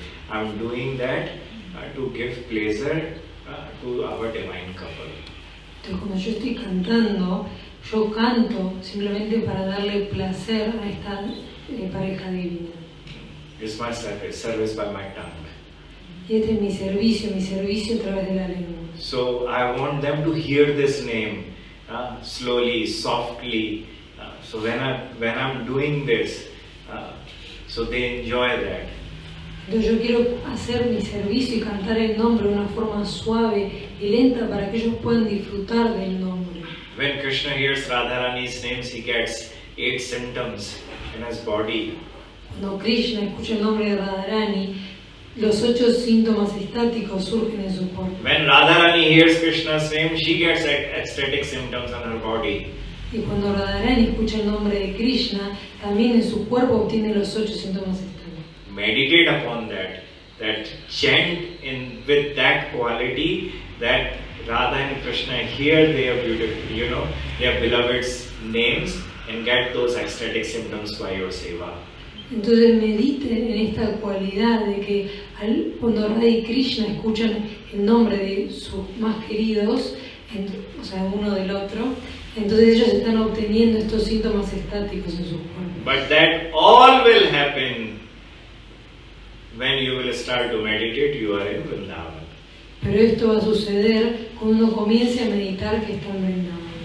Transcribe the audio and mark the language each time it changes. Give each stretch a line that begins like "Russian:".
English: I'm doing that to give pleasure to our divine couple.
Spanish: Entonces cuando yo estoy cantando, yo canto simplemente para darle placer a esta pareja divina.
English: It's my service by my tongue.
Spanish: Y este es mi servicio a través de la lengua.
English: So I want them to hear this name slowly, softly. So when I'm doing this, so they enjoy that.
Spanish: Entonces yo quiero hacer mi servicio y cantar el nombre de una forma suave y lenta para que ellos puedan disfrutar del nombre.
English: When Krishna hears Radharani's names, he gets 8 symptoms in his body.
Spanish: Cuando Krishna escucha el nombre de Radharani, los 8 síntomas estáticos surgen en su cuerpo.
English: When Radharani hears Krishna's name, she gets ecstatic symptoms on her body.
Spanish: Y cuando Radharani escucha el nombre de Krishna, también en su cuerpo obtiene los 8 síntomas estáticos.
English: Meditate upon that chant with that quality that Radha and Krishna hear their beautiful, their beloved's names and get those ecstatic symptoms by your seva.
Spanish: Entonces mediten en esta cualidad de que cuando Radha y Krishna escuchan el nombre de sus más queridos, o sea, uno del otro, entonces ellos están obteniendo estos síntomas estáticos en sus cuerpos.
English: But that all will happen when you will start to meditate, you are in Vrindavan.
Spanish: Pero esto va a suceder cuando uno comience a meditar que está en Vrindavan.